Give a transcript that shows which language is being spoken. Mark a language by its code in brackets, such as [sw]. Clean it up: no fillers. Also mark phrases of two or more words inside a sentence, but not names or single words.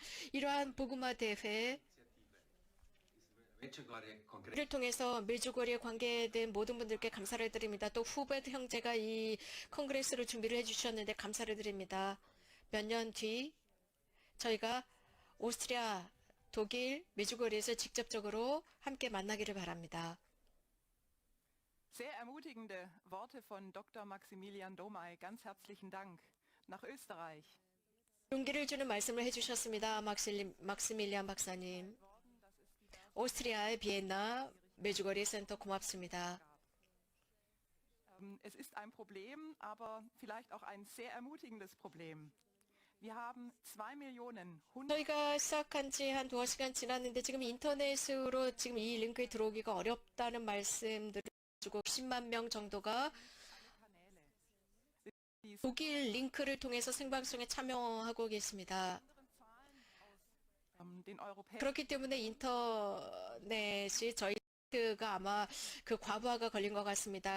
[ko] 이러한 복음화 대회를 통해서 메주거리에 관계된 모든 분들께 감사를 드립니다. 또 후베드 형제가 이 컨그레스를 준비를 해주셨는데 감사를 드립니다. 몇 년 뒤 저희가 오스트리아, 독일, 메주거리에서 직접적으로 함께 만나기를 바랍니다. [de] Sehr ermutigende Worte von Dr. Maximilian Domay. Ganz herzlichen Dank. Nach Österreich. [ko] 용기를 주는 말씀을 해주셨습니다. 막시밀리안 박사님. 오스트리아의 비엔나 메주거리 센터 고맙습니다. [de] Es ist ein Problem, aber vielleicht auch ein sehr ermutigendes Problem. Wir haben 2 Millionen [ko] 저희가 시작한 지 한 2시간 지났는데 지금 인터넷으로 지금 이 링크에 들어오기가 어렵다는 말씀들을 주고 10만 명 정도가 독일 링크를 통해서 생방송에 참여하고 계십니다. 그렇기 때문에 인터넷이 저희가 아마 그 과부하가 걸린 것 같습니다.